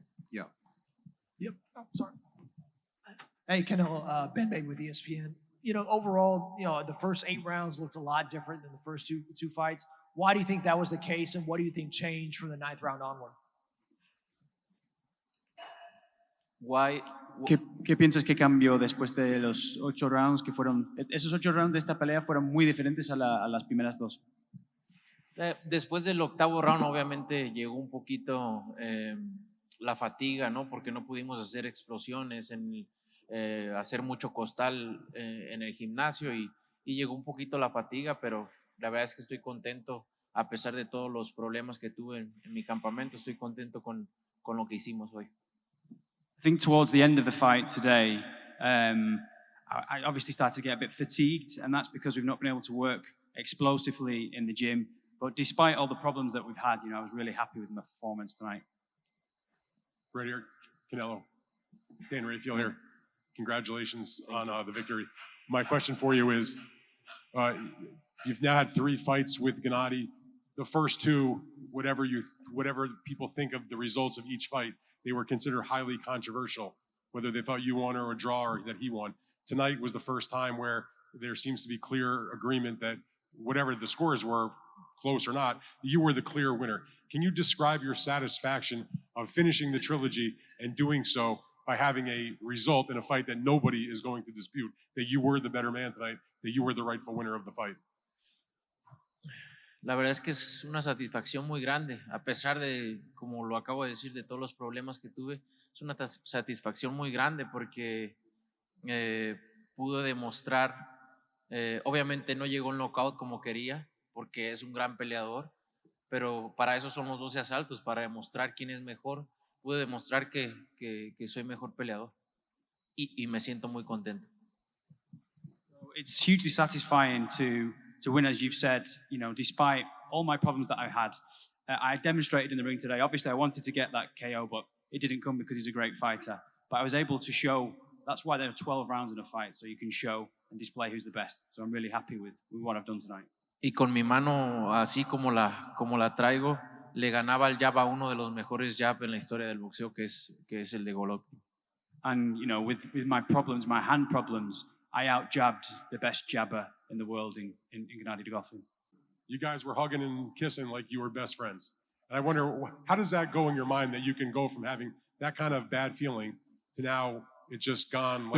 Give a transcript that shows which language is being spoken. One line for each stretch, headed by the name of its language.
English: Yeah. Yep. Oh, sorry. Hey, Canelo, Ben Babe with ESPN. Overall, the first 8 rounds looked a lot different than the first two fights. Why do you think that was the case, and what do you think changed from the 9th round onward? Why?
Spanish: ¿Qué piensas que cambió después de los 8 rounds que fueron, esos 8 rounds de esta pelea fueron muy diferentes a las primeras 2? Después del 8º round, obviamente llegó un poquito la fatiga, ¿no? Porque no pudimos hacer explosiones, hacer mucho costal en el gimnasio y llegó un poquito la fatiga, pero la verdad es que estoy contento, a pesar de todos los problemas que tuve en mi campamento, estoy contento con lo que hicimos hoy.
English: I think towards the end of the fight today, I obviously started to get a bit fatigued, and that's because we've not been able to work explosively in the gym. But despite all the problems that we've had, I was really happy with my performance tonight. Right here, Canelo. Dan Rayfield here. Congratulations on the victory. My question for you is, you've now had 3 fights with Gennady. The first 2, whatever people think of the results of each fight, they were considered highly controversial, whether they thought you won or a draw or that he won. Tonight was the first time where there seems to be clear agreement that whatever the scores were, close or not, you were the clear winner. Can you describe your satisfaction of finishing the trilogy and doing so by having a result in a fight that nobody is going to dispute, that you were the better man tonight, that you were the rightful winner of the fight?
Spanish: La verdad es que es una satisfacción muy grande, a pesar de, como lo acabo de decir, de todos los problemas que tuve, es una satisfacción muy grande porque pude demostrar, obviamente no llegó el knockout como quería, porque es un gran peleador, pero para eso son los 12 asaltos, para demostrar quién es mejor. Pude demostrar que soy mejor peleador y me siento muy contento.
English: It's hugely satisfying to win, as you've said, despite all my problems that I had. I demonstrated in the ring today. Obviously, I wanted to get that KO, but it didn't come because he's a great fighter. But I was able to show, that's why there are 12 rounds in a fight, so you can show and display who's the best. So I'm really happy with what I've done tonight.
Spanish: Y con mi mano, así como la traigo, le ganaba el jab a uno de los mejores jab en la historia del boxeo, que es el de Golovkin.
English: And, with my problems, my hand problems, I out-jabbed the best jabber in the world in Gennady Golovkin. You guys were hugging and kissing like you were best friends. And I wonder, how does that go in your mind that you can go from having that kind of bad feeling to now it's just gone like